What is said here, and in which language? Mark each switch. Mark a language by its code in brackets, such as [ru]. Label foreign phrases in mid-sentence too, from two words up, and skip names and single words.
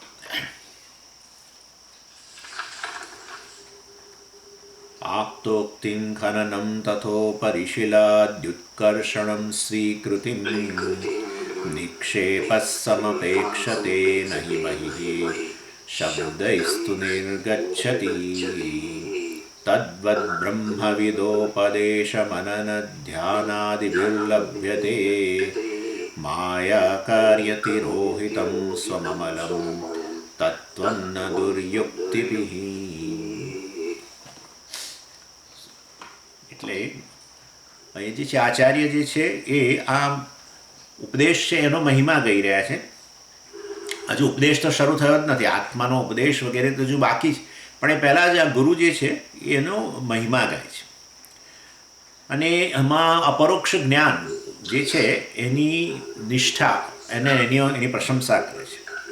[sa] आप्तोक्तिं खननं तथोपरिशिलाद्युत्कर्षणं स्वीकृतिं निक्षेपः समपेक्षते न हि बहिः शब्दैस्तु निर्गच्छति तद्वद्ब्रह्मविदोपदेशमननध्यानादिभिर्लभ्यते मायाकार्यतिरोहितं स्वममलं तत्त्वं न दुर्युक्तिभिः। [gu] એટલે અહીં જે છે આચાર્ય જે છે એ આ ઉપદેશ છે એનો મહિમા ગઈ રહ્યા છે. હજુ ઉપદેશ તો શરૂ થયો જ નથી, આત્માનો ઉપદેશ વગેરે તો હજુ બાકી છે, પણ એ પહેલાં જ આ ગુરુ જે છે એનો મહિમા ગાય છે અને એમાં અપરોક્ષ જ્ઞાન જે છે એની નિષ્ઠા એની પ્રશંસા કરે છે.